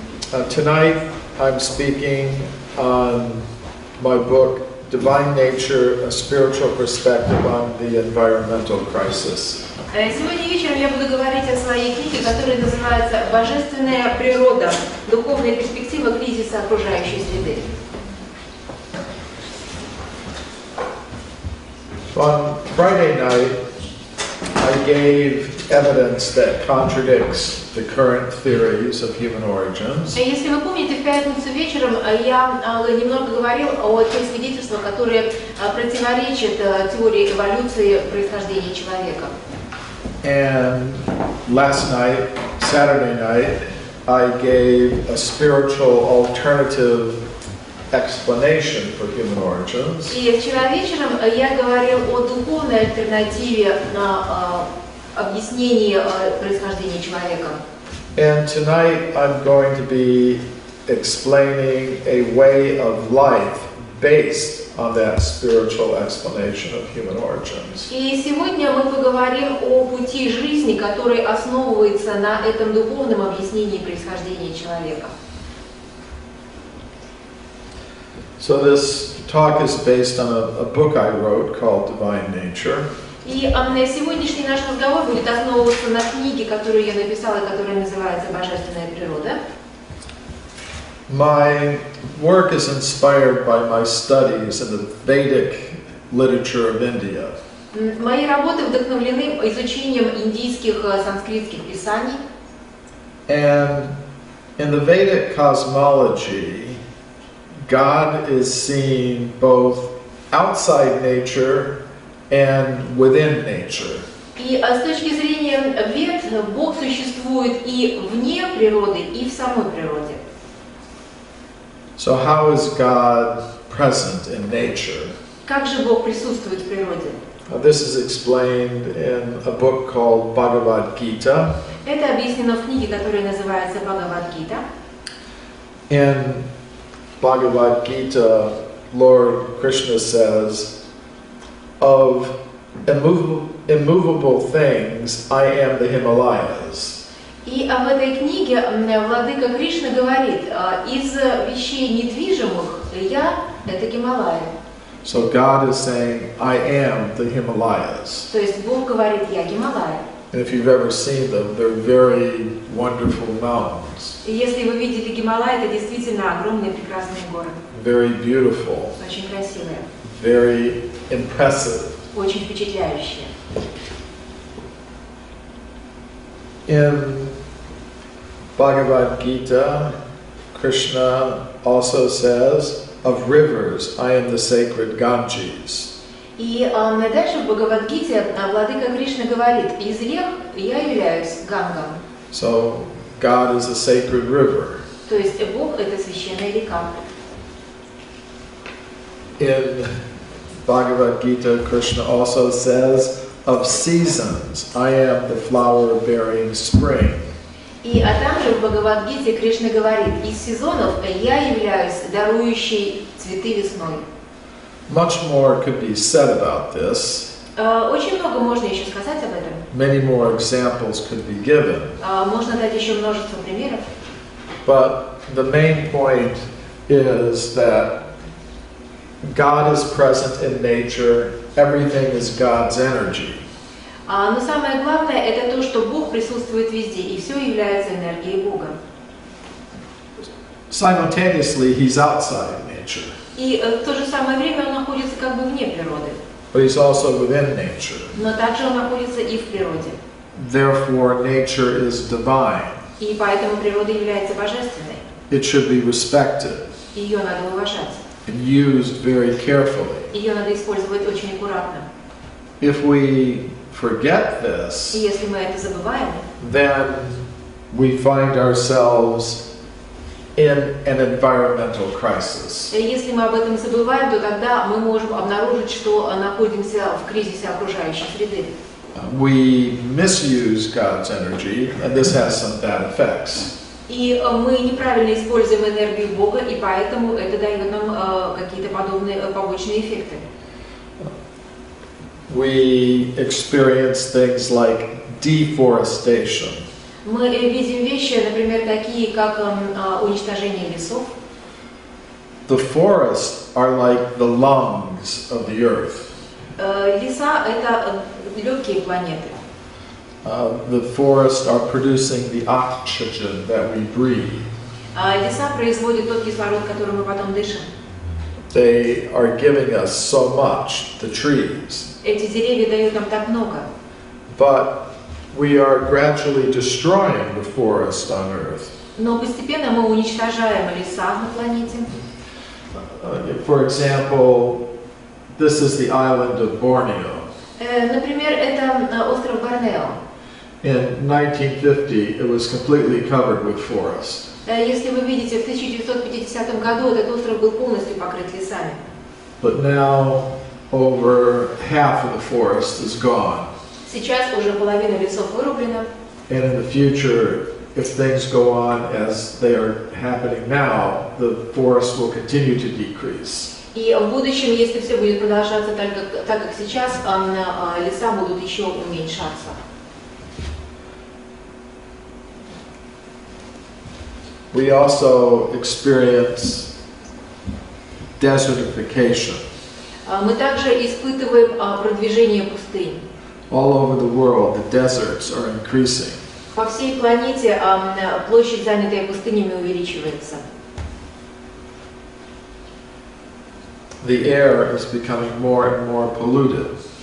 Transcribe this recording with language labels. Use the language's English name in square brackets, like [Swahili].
[English] Tonight I'm speaking on my book, Divine Nature, A Spiritual Perspective on the Environmental Crisis. [Russian] Сегодня вечером я буду говорить о своей книге, которая называется «Божественная природа. Духовная перспектива кризиса окружающей среды». [English] On Friday night, I gave evidence that contradicts the current theories of human origins. [Russian] Если вы помните, в пятницу вечером я немного говорил о тех свидетельствах, которые противоречат теории эволюции происхождения человека. [English] And last night, Saturday night, I gave a spiritual alternative explanation for human origins. [Russian] И вчера вечером я говорил о духовной альтернативе на объяснении происхождения человека. [English] And tonight I'm going to be explaining a way of life based on that spiritual explanation of human origins. [Russian] И сегодня мы поговорим о пути жизни, который основывается на этом духовном объяснении происхождения человека. [English] So this talk is based on a book I wrote called Divine Nature. [Russian] И сегодняшний наш разговор будет основываться на книге, которую я написала, которая называется «Божественная природа». [English] My work is inspired by my studies in the Vedic literature of India. [Russian] Мои работы вдохновлены изучением индийских санскритских писаний. [English] And in the Vedic cosmology, God is seen both outside nature and within nature. [Russian] И с точки зрения Вед, Бог существует и вне природы, и в самой природе. [English] So how is God present in nature? [Russian] Как же Бог присутствует в природе? [English] This is explained in a book called Bhagavad Gita. [Russian] Это объяснено в книге, которая называется «Бхагавад-гита». [English] In Bhagavad Gita, Lord Krishna says, of immovable things, I am the Himalayas. [Russian] И в этой книге владыка Кришна говорит, из вещей недвижимых я – это Гималаи. [English] So God is saying, I am the Himalayas. [Russian] То есть Бог говорит, я Гималаи. [English] And if you've ever seen them, they're very wonderful mountains. [Russian] И если вы видели Гималаи, это действительно огромные прекрасные горы. [English] Very beautiful. [Russian] Очень красивые. [English] Very impressive. [Russian] Очень впечатляющие. [English] In Bhagavad Gita, Krishna also says, of rivers, I am the sacred Ganges. [Russian] И дальше в Бхагавад-гите владыка Кришна говорит, из рек я являюсь Гангом. [English] So God is a sacred river. [Russian] То есть Бог – это священная река. [English] In Bhagavad Gita, Krishna also says, of seasons, I am the flower-bearing spring. [Russian] И также в Бхагавад-гите Кришна говорит, из сезонов я являюсь дарующей цветы весной. [English] Much more could be said about this. [Russian] Очень много можно еще сказать об этом. [English] Many more examples could be given. [Russian] Можно дать еще множество примеров. [English] But the main point is that God is present in nature. Everything is God's energy. [Russian] Но самое главное – это то, что Бог присутствует везде, и все является энергией Бога. [English] Simultaneously, He's outside nature. [Russian] И в то же самое время Он находится как бы вне природы. [English] But He's also within nature. [Russian] Но также Он находится и в природе. [English] Therefore, nature is divine. [Russian] И поэтому природа является божественной. [English] It should be respected [Russian] Ее надо уважать. [English] and used very carefully. [Russian] Ее надо использовать очень аккуратно. [English] If we forget [Russian] И [English] this, [Russian] если мы это забываем, [English] then we find ourselves in an environmental crisis. [Russian] если мы об этом забываем, то тогда мы можем обнаружить, что находимся в кризисе окружающей среды. [English] We misuse God's energy, and this has some bad effects. [Russian] И мы неправильно используем энергию Бога, и поэтому это дает нам какие-то подобные побочные эффекты. [English] We experience things like deforestation. [Russian] Мы видим вещи, например, такие, как уничтожение лесов. [English] The forests are like the lungs of the earth. [Russian] Леса – это легкие планеты. [English] The forests are producing the oxygen that we breathe. [Russian] Леса производят тот кислород, который мы потом дышим. [English] They are giving us so much, the trees. [Russian] Эти деревья дают нам так много. [English] But we are gradually destroying the forest on Earth. [Russian] Но постепенно мы уничтожаем леса на планете. [English] For example, this is the island of Borneo. [Russian] Например, это остров Борнео. [English] In 1950, it was completely covered with forest. [Russian] Если вы видите, в 1950 году этот остров был полностью покрыт лесами. [English] But now, over half of the forest is gone. [Russian] Сейчас уже половина лесов вырублена. [English] And in the future, if things go on as they are happening now, the forest will continue to decrease. [Russian] И в будущем, если все будет продолжаться так как сейчас, леса будут еще уменьшаться. [English] We also experience desertification. [Russian] Мы также испытываем продвижение пустынь. [English] All over the world, the deserts are increasing. [Russian] По всей планете площадь, занятая пустынями, увеличивается. [English] The air is becoming more and more polluted.